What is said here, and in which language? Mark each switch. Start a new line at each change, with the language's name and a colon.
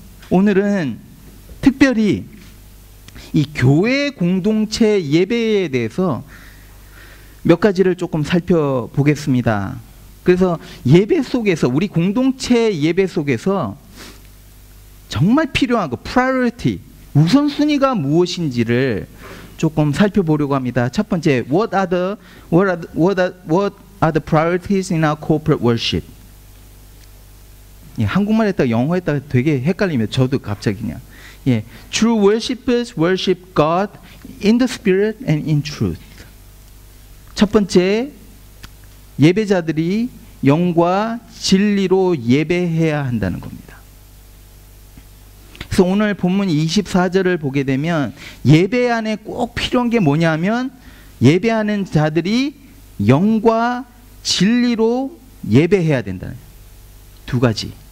Korean: 오늘은 특별히 이 교회 공동체 예배에 대해서 몇 가지를 조금 살펴보겠습니다. 그래서 예배 속에서, 우리 공동체 예배 속에서 정말 필요한 거, priority, 우선순위가 무엇인지를 조금 살펴보려고 합니다. 첫 번째,
English: what are the priorities in our corporate worship?
Korean: 예, 한국말 했다가 영어 했다가 되게 헷갈리면 저도 갑자기 그냥.
English: 예, true worshipers worship God in the spirit and in truth.
Korean: 첫 번째, 예배자들이 영과 진리로 예배해야 한다는 겁니다. 그래서 오늘 본문 24절을 보게 되면 예배 안에 꼭 필요한 게 뭐냐면, 예배하는 자들이 영과 진리로 예배해야 된다는 두 가지.